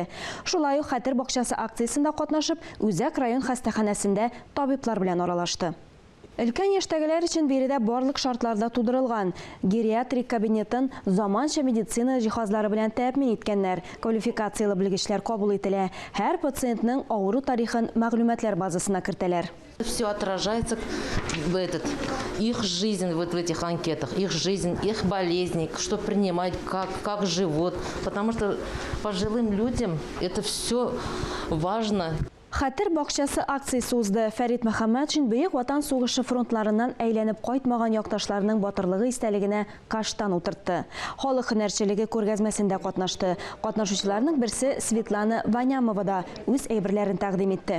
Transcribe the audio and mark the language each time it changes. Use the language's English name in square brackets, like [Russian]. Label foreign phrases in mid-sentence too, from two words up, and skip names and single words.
[Tatar] Шулай ук Хәтер бакчасы акциясында катнашып, Үзәк район хастаханәсендә табиблар белән аралашты. Өлкән яшьтәгеләр өчен биредә барлык шартларда тудырылган. Гериатрик кабинетін заманча медицина җиһазлары белән тәэмин иткәннәр. Квалификациялы белгечләр кабул ителә. Һәр пациентның авыру тарихын мәгълүматлар базасына кертәләр. [Russian] Все отражается в их жизнь в этих анкетах, их жизнь, их болезни, что принимать, как живут. Потому что пожилым людям это все важно. [Tatar] Хәтер бакчасы акциясе узды. Фәрит Мөхәммәтшин Бөек Ватан сугышы фронтларыннан әйләнеп кайтмаган якташларының батырлыгы истәлегенә каштан утыртты. Халык һөнәрчелеге күргәзмәсендә катнашты. Катнашучыларның берсе Светлана Ванямова да үз әйберләрен тәкъдим итте.